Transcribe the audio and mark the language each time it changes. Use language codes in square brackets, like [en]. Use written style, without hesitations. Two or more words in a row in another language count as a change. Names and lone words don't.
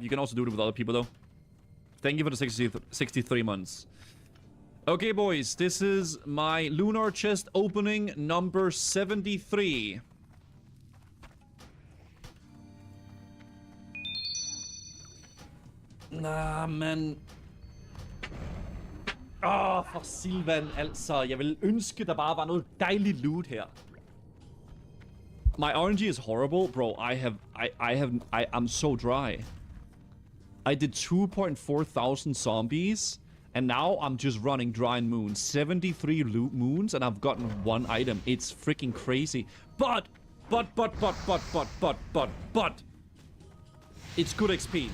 [en] You can also do it with other people though. Thank you for the 63 months. Okay, boys, this is my lunar chest opening number 73. Nah, [da] men. For Silvan, altså. Jeg vil ønske, der bare var noget dejligt loot her. [en] My RNG is horrible, bro. I'm so dry. I did 2,400 zombies, and now I'm just running dry moons. 73 loot moons, and I've gotten one item. It's freaking crazy. But, it's good XP.